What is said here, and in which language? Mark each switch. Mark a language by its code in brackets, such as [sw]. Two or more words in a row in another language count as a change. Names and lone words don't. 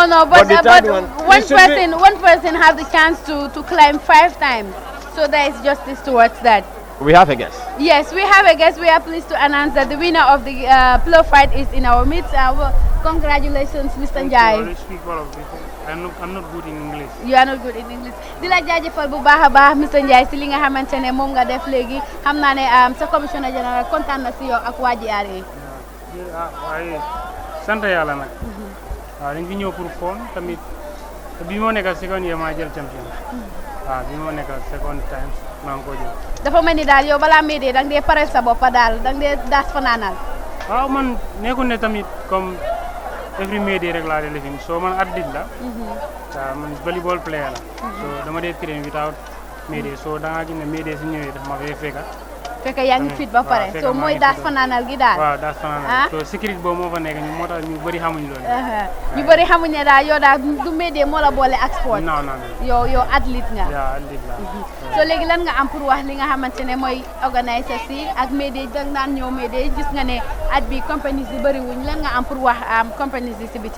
[en] No, but one person have the chance to climb 5 times. So there is justice towards that. We have a guest. Yes, we have a guest. We are pleased to announce that the winner of the pillow fight is in our midst. Congratulations, Mr. Njai. I'm not good in English. You are not good in English. [wo] Di la jaajëfal bu baax a baax Mr. Njai si li nga xamante ne moom nga def léegi xam naa ne sa commissioner général kontaan na si yow ak waa GRA. waaye sant yàlla nag. waaw dañ fi ñëw pour fon tamit bi moo nekk [en] second year [wo] maa jël champion. waaw bi moo nekk [en] second time [wo] maa ngi ko jël. dafa mel ni daal yow balaa may dee danga dee pareel sa bopp daal danga dee daas fanaanal. waaw man nekkul ne tamit comme every May Day rek laa dee lifin so man athlete la. waaw man [en] volleyball player [wo] la. so dama dee [en] train without [wo] May Day so da ngaa gis ne May Day su ñëwee daf ma fay fekka. fekk yaa ngi fit ba pare so mooy daas fanaanal gi daal. waaw daas fanaanal so sécurité boobu moo fa nekk ñu moo tax ñu bëri xamuñ loolu. ñu bëri xamuñ ne daal yow daal du May Day moo la boole ak sport. [fr] non non [wo] yow athlete nga. waaw athlete la. so léegi lan nga am pour wax li nga xamante ne mooy organisers yi ak May Day dang naan ñëw May Day gis nga ne at bi compagnies yi bëri wuñ lan nga am pour wax compagnies yi si biti.